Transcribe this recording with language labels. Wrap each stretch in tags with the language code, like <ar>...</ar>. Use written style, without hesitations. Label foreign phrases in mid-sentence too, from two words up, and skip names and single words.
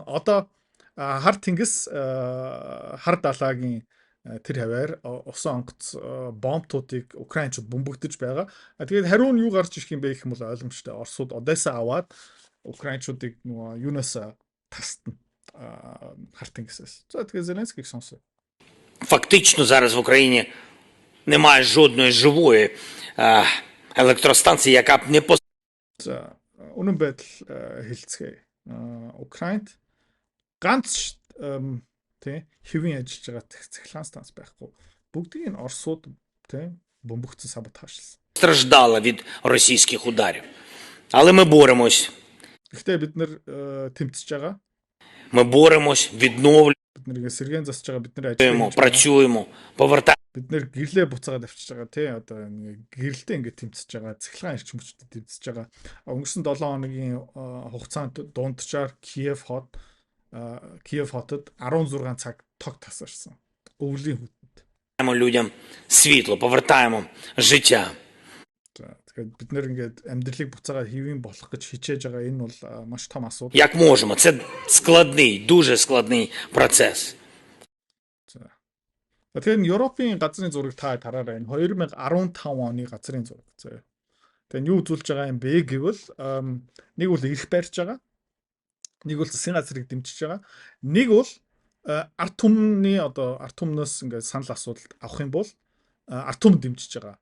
<mn>Одоо хар тэнгис хар далайгийн тэр хаваар усан онгоц бомбтуудыг украинчууд бөмбөгдөж байгаа. Тэгээд хариу нь юу гарч ирэх юм бэ гэх юм бол ойлгомжтой. Оросууд Одесса аваад украинчуудыг нөгөө юунаас тасна хар тэнгисээс. За тэгээд Зеленскийг сонсоо.</mn> <uk>Фактично зараз в Україні немає жодної живої електростанції, яка б не</uk> <mn>За үнэн байдал хэлцгээе. Украинд ганц тий хэвийн ажиллаж байгаа цахилгаан станц байхгүй. Бүгдийг нь Оросууд тий бомбөгдсөн саботажлсан.</mn> <uk>страждала від російських ударів. Але ми боремось.</uk> <mn>Гэхдээ бид нэр тэмцэж байгаа.</mn> <uk>Ми боремось, відновлюємо,</uk> <mn>Бид нэр сэргэн засж байгаа бид нэр ажиллаж</mn> <uk>працюємо, повертаємо</uk> <mn>бид нэр гэрлээ буцаагаад авчиж байгаа тий одоо нэг гэрэлтэй ингээд тэмцэж байгаа цахилгаан эрчим хүчтэй тэмцэж байгаа. Өнгөрсөн 7 хоногийн хугацаанд дунджаар Киев хотод 16 цаг тог тасарсан. Өвлийн хүнд.</mn> <uk>людям світло, повертаємо життя.</uk> <mn>Тэгэхээр бид нэр ингээд амьдралыг буцаагаад хэвийн болох гэж хичээж байгаа энэ бол маш том асуудал.</mn> <uk>Як можемо. Це складний, дуже складний процес.</uk> <mn>Тэгэхээр Европын газрын зураг та хараарай. 2015 оны газрын зураг заяа. Тэгээ юу үзүүлж байгаа юм бэ гэвэл нэг бол эрх барьж байгаа. Нэг бол засгийн газрыг дэмжиж байгаа. Нэг бол ард түмнээс ингээд санал асуулт авах юм бол ард түмэнд дэмжиж байгаа.</mn>